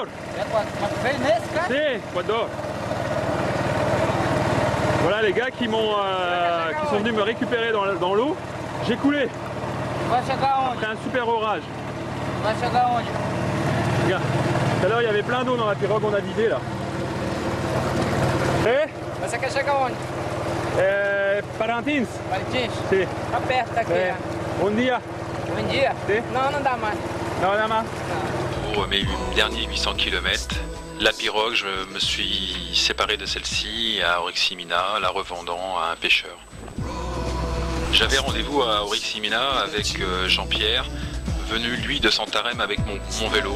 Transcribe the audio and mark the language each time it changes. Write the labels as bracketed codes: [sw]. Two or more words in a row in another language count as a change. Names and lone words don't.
[es] Si, Ecuador! [fr] Voilà les gars qui sont venus me récupérer dans l'eau, j'ai coulé. C'est un super orage. Regarde, tout à l'heure il y avait plein d'eau dans la pirogue, on a vidé là. [pt] Você quer chegar onde? Parintins. Parintins? Sim. Tá perto daqui. Bom dia. Bom dia? Sim. Não, não dá mais. [fr] Pour mes derniers 800 km, la pirogue, je me suis séparé de celle-ci à Oriximina, la revendant à un pêcheur. J'avais rendez-vous à Oriximina avec Jean-Pierre, venu lui de Santarém avec mon vélo.